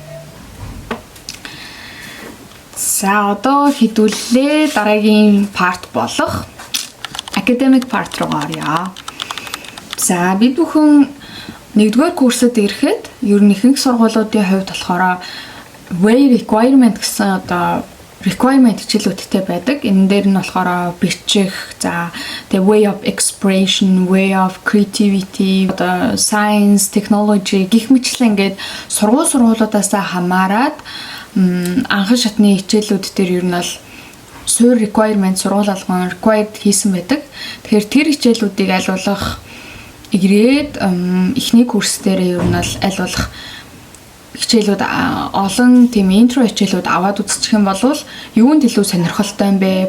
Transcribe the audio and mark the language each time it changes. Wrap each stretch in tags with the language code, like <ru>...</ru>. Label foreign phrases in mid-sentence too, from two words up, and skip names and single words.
<mn>За одоо хэдүүлээ дараагийн парт болох</mn> <en>academic part</en> <mn>руу оръё. За бид бүхэн 1-р курсад ирэхэд ер нь ихэнх сургуулиудын хувьд болохоор</mn> <en>way requirement</en> <mn>гэсэн одоо requirement хичээлүүдтэй байдаг. Энэ дээр нь болохоор бичих, за</mn> <en>the way of expression, way of creativity,</en> <mn>одоо</mn> <en>science, technology</en> <mn>гэх мэтлэн ингээд сургуулиудаас хамаарат анхан шатны хичээлүүд дээр ер нь бол суурь requirement сургууль алган required хийсэн байдаг. Тэгэхээр тэр хичээлүүдийг аль болох ирээд эхний курс дээр ер нь бол аль болох хичээлүүд олон тийм интро хичээлүүд аваад үзчих юм бол юунд илүү сонирхолтой юм бэ?</mn>